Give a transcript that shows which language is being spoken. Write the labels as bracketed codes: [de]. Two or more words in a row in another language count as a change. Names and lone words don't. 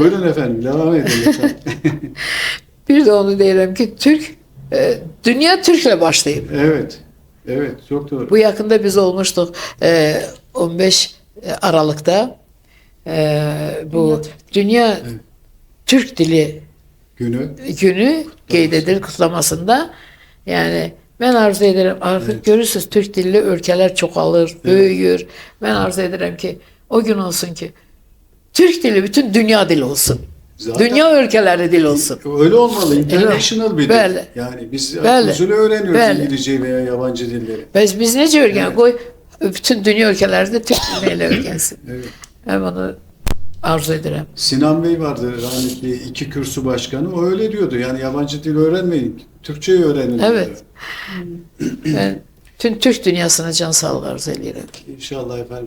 [tr] Buyurun efendim, devam edin lütfen. [az] Bir de onu deyirəm ki, Türk, dünya Türk'le başlayıb. [tr] Evet, evet, çok doğru. Bu yakında biz olmuştuk 15 Aralık'ta bu Dünya Türk Dili günü. [az] qeyd edir kutlamasında. Yəni mən arzu edirəm, artıq görürsüz türk dilli ölkələr çoxalır, böyüyür. Mən arzu edirəm ki, o gün olsun ki, Türk dili bütün dünya dili olsun. [tr] Zaten- Dünya ülkeleri dil olsun. Öyle olmalı. International bir dil. [az] Bəli. [tr] Yani biz [az] Bəli. [tr] usulü öğreniyoruz [az] Bəli. [tr] İngilizce veya yabancı dilleri. [az] Biz necə öyrənək? Qoy bütün dünya ölkələrində türk diliyle öyrənsin. [tr] Evet. [az] Ben bunu arzu edirəm. [tr] Sinan Bey vardı rahmetli, 2 kürsü başkanı. O öyle diyordu. Yani yabancı dil öğrenmeyin. Türkçeyi öğrenin. Evet. diyordu. Ben tüm [az] Türk dünyasına can sağlığı arzu edirəm. [tr] İnşallah efendim.